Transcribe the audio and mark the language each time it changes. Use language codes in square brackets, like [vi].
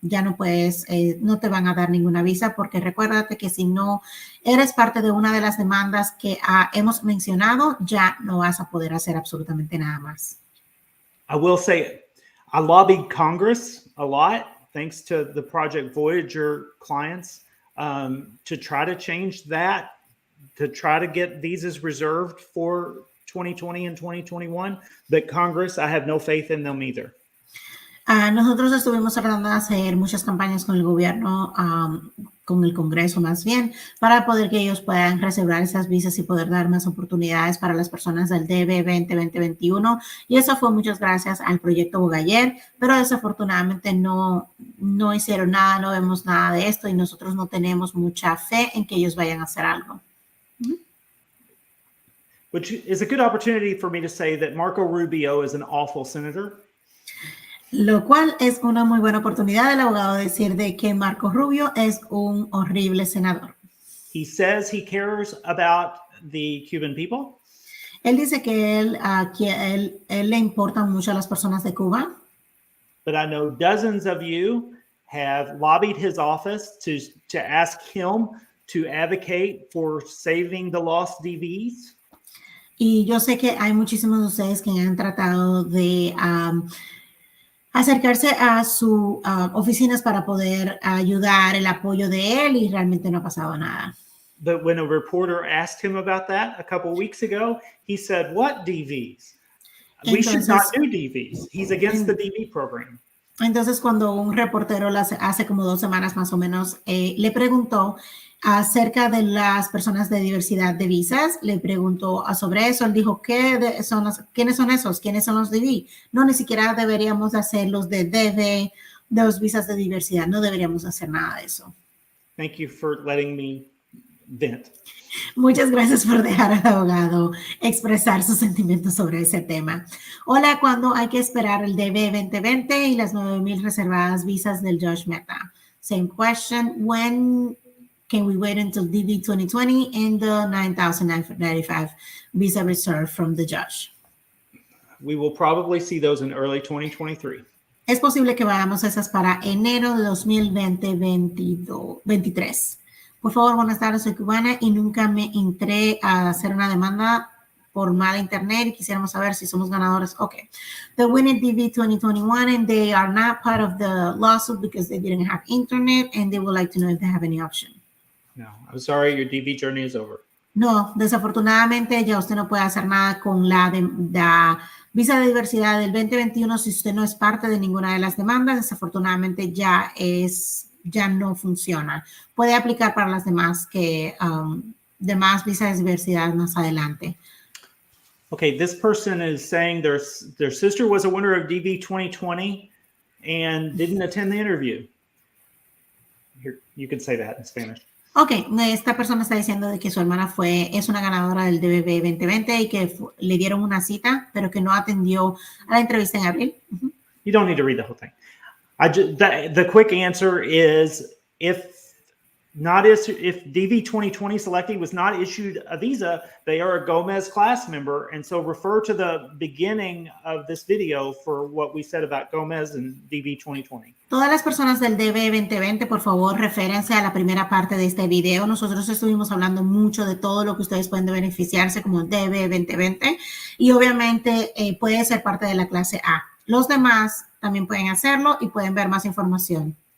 [es] Ya no puedes, no te van a dar ninguna visa porque recuérdate que si no eres parte de una de las demandas que hemos mencionado, ya no vas a poder hacer absolutamente nada más. [en] I will say, I lobbied Congress a lot, thanks to the Project Voyager clients, to try to change that, to try to get visas reserved for 2020 and 2021, but Congress, I have no faith in them either. [es] Nosotros estuvimos tratando de hacer muchas campañas con el gobierno, con el Congreso más bien, para poder que ellos puedan reservar esas visas y poder dar más oportunidades para las personas del DB 2021. Y eso fue muchas gracias al proyecto Bogayer, pero desafortunadamente no hicieron nada, no vemos nada de esto y nosotros no tenemos mucha fe en que ellos vayan a hacer algo. [en] Which is a good opportunity for me to say that Marco Rubio is an awful senator. [es] Lo cual es una muy buena oportunidad del abogado de decir de que Marco Rubio es un horrible senador. [en] He says he cares about the Cuban people. [es] Él dice que él le importan mucho a las personas de Cuba. [en] But I know dozens of you have lobbied his office to ask him to advocate for saving the lost DVs. [es] Y yo sé que hay muchísimos de ustedes que han tratado de acercarse a sus oficinas para poder ayudar el apoyo de él y realmente no ha pasado nada. [en] But when a reporter asked him about that a couple of weeks ago, he said, "What DVs? We should not do DVs. He's against the DV program." [es] Entonces, cuando un reportero hace como 2 semanas más o menos le preguntó acerca de las personas de diversidad de visas, le preguntó sobre eso, él dijo, ¿quiénes son esos? ¿Quiénes son los DV? No, ni siquiera deberíamos hacer los de DV, de los visas de diversidad, no deberíamos hacer nada de eso. [en] Thank you for letting me vent. [es] Muchas gracias por dejar al abogado expresar sus sentimientos sobre ese tema. Hola, ¿cuándo hay que esperar el DB 2020 y las 9,000 reservadas visas del Judge Mehta? [en] Same question, when can we wait until DB 2020 and the 9,995 visa reserved from the judge? We will probably see those in early 2023. [es] Es posible que veamos esas para enero de 2023. Por favor, buenas tardes, soy cubana y nunca me entré a hacer una demanda por mala internet y quisiéramos saber si somos ganadores. [en] Okay. The winning DV 2021 and they are not part of the lawsuit because they didn't have internet and they would like to know if they have any option. No, I'm sorry, your DV journey is over. [es] No, desafortunadamente ya usted no puede hacer nada con la visa de diversidad del 2021 si usted no es parte de ninguna de las demandas. Desafortunadamente ya no funciona. Puede aplicar para las demás demás visas de diversidad más adelante. [en] Okay, this person is saying their sister was a winner of DV 2020 and didn't attend the interview. Here, you can say that in Spanish. [es] Ok, esta persona está diciendo de que su hermana es una ganadora del DBB 2020 y que le dieron una cita, pero que no atendió a la entrevista en abril. [en] You don't need to read the whole thing. The quick answer is if DV 2020 selectee was not issued a visa, they are a Gomez class member. And so refer to the beginning of this video for what we said about Gomez and DV 2020. [es] Todas las personas del DB 2020, por favor, reférense a la primera parte de este video. Nosotros estuvimos hablando mucho de todo lo que ustedes pueden beneficiarse como DB 2020 y obviamente puede ser parte de la clase A. Los demás también pueden hacerlo y pueden ver más información.